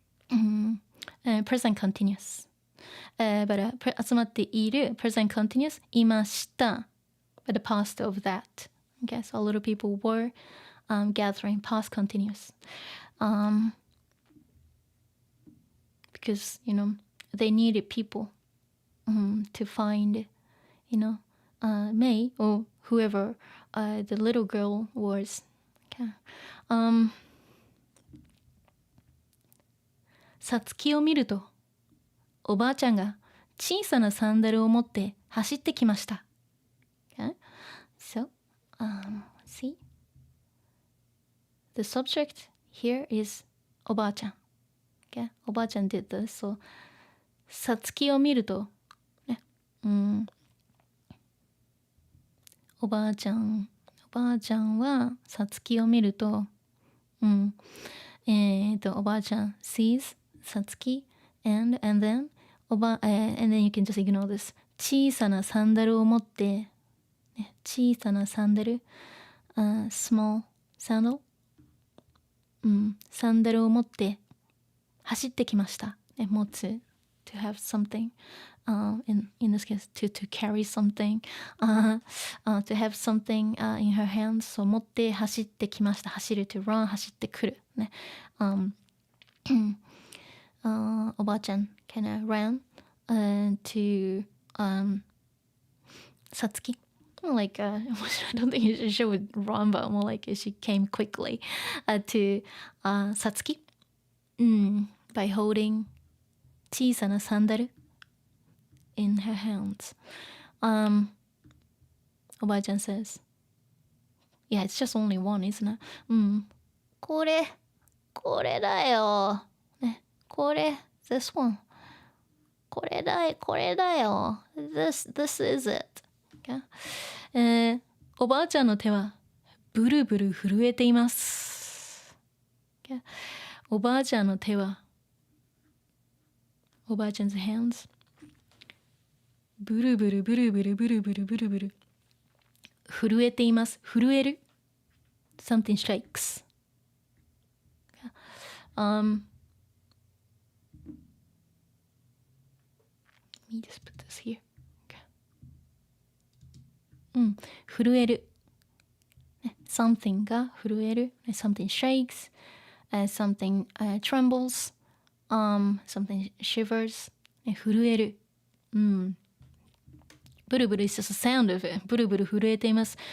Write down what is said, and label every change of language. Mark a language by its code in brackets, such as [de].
[en] present continuous、but [ja] 集まっている [en] present continuous [ja] いました [en] but the past of that, okay, so a lot of people were gathering past continuous, because they needed people to find May or whoever the little girl was. Okay. [ja] さつきを見るとおばあちゃんが小さなサンダルを持って走ってきました。 [en] Okay. So, see? The subject here is おばあちゃん。 Okay. [ja] おばあちゃん [en] did this. So, [ja] さつきを見ると、おばあちゃんはさつきを見ると、おばあちゃん [en] sees [ja] さつき [en] and then and then you can just ignore this [ja] 小さなサンダルを持って、小さなサンダル、 [en] small sandal、 [ja] サンダルを持って走ってきました、 [en] 持つ to have something、in this case to carry something、to have something、in her hands、 [ja] そう持って走ってきました。 [en] 走る to run [ja] 走ってくるね、 [en] おばあちゃん kind of ran to さつき like I don't think she would run but more like she came quickly to さつき、by holding [ja] 小さなサンダル [en] in her hands. おばあちゃん says, yeah, it's just only one, isn't it? [ja] これだよ。ね、これ、 [en] this one. [ja] これだよ。 [en] This is it. Okay? [ja] おばあちゃんの手はブルブル震えています。 [en] Okay? [ja] おばあちゃんの手は、おばあちゃん [en] 's hands [ja] ブルブルブルブルブルブルブルブル震えています。 [en] 震える something shakes. Let me just put this here. Okay. 震える、something が震える something shakes, something trembles, something shivers, 震える、ブルブル is just a sound of it. [ja] ブルブル震えています。